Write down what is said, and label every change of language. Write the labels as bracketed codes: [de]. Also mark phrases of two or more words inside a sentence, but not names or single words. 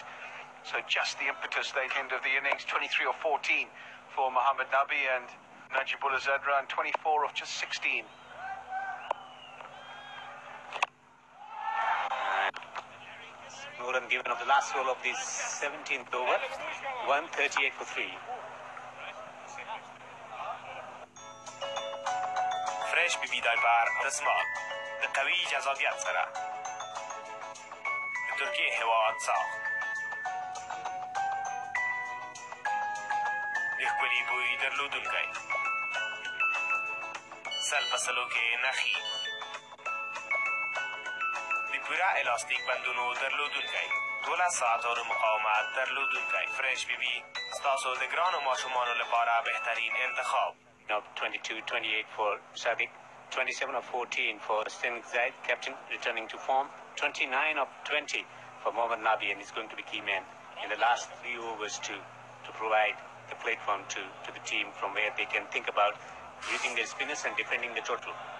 [en] So just the impetus they end of the innings, 23 or 14 for Mohammad Nabi, and Najibullah Zadran 24 of just 16. No run given of the last ball of the 17th over. 138 for 3. [ps] فرش ببی در بر دسمال د قوي جذابیت سره د ترکیه هیواد ساخت د ښکلي بوی درلودونکی سل په سلو کې نښي د پوره الاستیک بندونو درلودونکی 12 ساعتونو مقاومت درلودونکی فرش ببي ستاسو د ګرانو ماشومانو لپاره بهترین انتخاب. [en] Of 22-28 for Sadiq, 27 of 14 for Sten Zaid, captain returning to form, 29 of 20 for Mohammad Nabi, and he's going to be key man in the last 3 overs to provide the platform to the team from where they can think about using their spinners and defending the total.